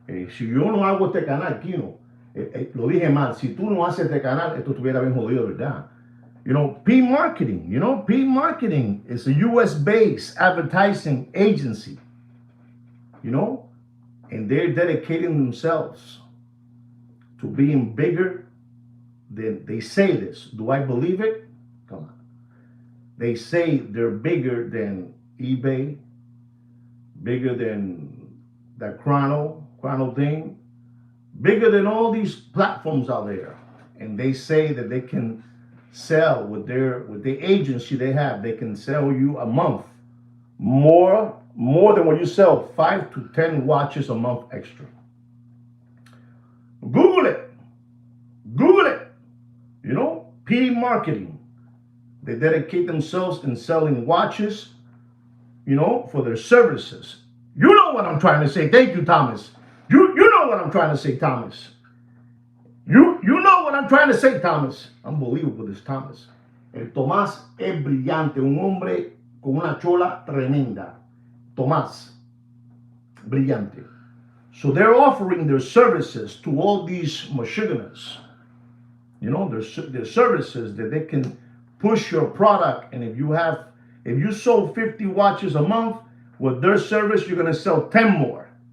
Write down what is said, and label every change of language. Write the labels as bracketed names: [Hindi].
[Spanish] Si yo no hago este canal, Kino, lo dije mal, si tú no haces este canal, esto estuviera bien jodido, ¿verdad? [English] You know, P marketing, you know, P marketing is a US-based advertising agency, you know, and they're dedicating themselves to being bigger than, they say this. Do I believe it? Come on. They say they're bigger than eBay, bigger than that Chrono thing, bigger than all these platforms out there. And they say that they can sell with the agency they have, they can sell you a month more than what you sell, 5 to 10 watches a month extra. Google it. You know, P marketing. They dedicate themselves in selling watches, you know, for their services. You know what I'm trying to say. Thank you, Thomas. You know what I'm trying to say, Thomas. You know what I'm trying to say, Thomas. Unbelievable, this Thomas. [Spanish] El Tomás es brillante, un hombre con una chola tremenda. Tomás, brillante. [English] So they're offering their services to all these Michiganers. You know, their services that they can push your product. And if you sold 50 watches a month, with their service, you're going to sell 10 more.